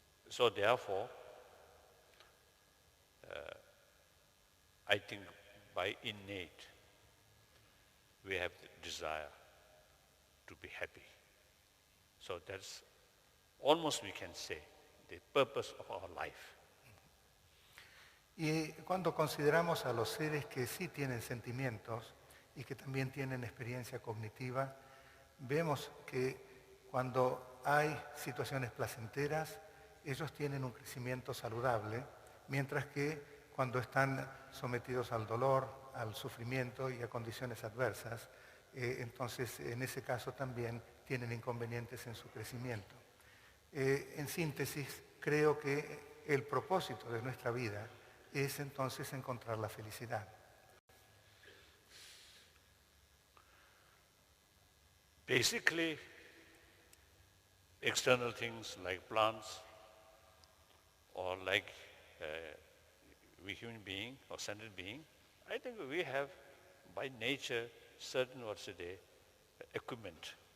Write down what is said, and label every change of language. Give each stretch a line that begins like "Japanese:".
English: So therefore, I think by innate, we have the desire to be happy. So that's almost, we can say, the purpose of our life.
Spanish: Y cuando consideramos a los seres que sí tienen sentimientos y que también tienen experiencia cognitiva, vemos que cuando hay situaciones placenteras, ellos tienen un crecimiento saludable, mientras que cuando están sometidos al dolor, al sufrimiento y a condiciones adversas, entonces en ese caso también tienen inconvenientes en su crecimiento. En síntesis, creo que el propósito de nuestra vida es entonces encontrar la felicidad.
English: Basically, external things like plants or like we human being or sentient being, I think we have by nature certain equipment.